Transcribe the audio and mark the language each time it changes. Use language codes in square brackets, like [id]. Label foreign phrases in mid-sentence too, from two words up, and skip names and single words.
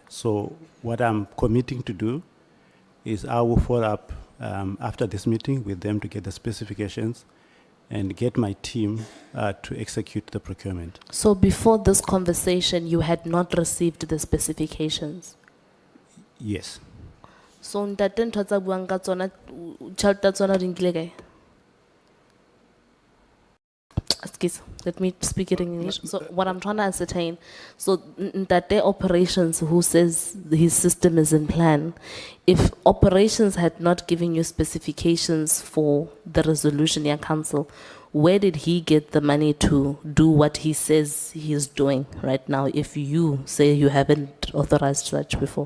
[en] So what I'm committing to do is I will follow up after this meeting with them to get the specifications and get my team to execute the procurement. So before this conversation, you had not received the specifications? Yes. [nso] So ntate ntho tsa buang ka tsona tšhelete tsa tsona di nkile kae? [en] Excuse, let me speak it in English. So what I'm trying to ascertain, so ntate operations who says his system is in plan, if operations had not given you specifications for the resolution in council, where did he get the money to do what he says he's doing right now if you say you haven't authorized such before?